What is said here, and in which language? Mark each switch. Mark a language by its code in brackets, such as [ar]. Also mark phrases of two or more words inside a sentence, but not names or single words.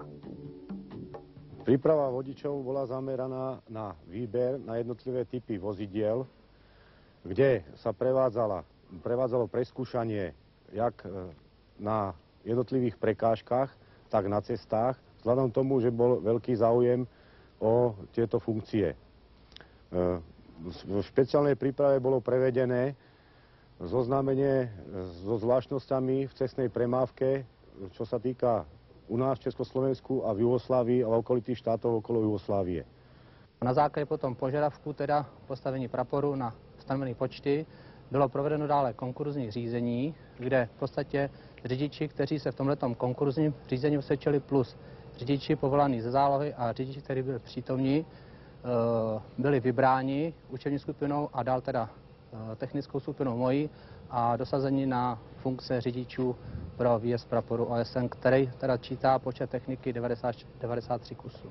[sk] Príprava vodičov bola zameraná na výber na jednotlivé typy vozidiel, kde sa prevádzalo preskúšanie jak na jednotlivých prekážkach, tak na cestách, vzhľadom tomu, že bol veľký záujem o tieto funkcie. V špeciálnej príprave bolo prevedené zoznámenie so zvláštnosťami v cestnej premávke, čo sa týka u nás v Československu a v Juhoslávii a v okolitých štátoch okolo Jugoslávie. [cs] Na základě potom požadavků teda postavení praporu na stanovené počty bylo provedeno dále konkurzní řízení, kde v podstatě řidiči, kteří se v tomhletom konkurzním řízení usvědčili, plus řidiči povolaní ze zálohy a řidiči, kteří byli přítomní, byli vybráni učební skupinou a dál teda technickou skupinou mojí a dosazení na funkce řidičů pro výjezd praporu OSN, který teda čítá počet techniky 93 kusů.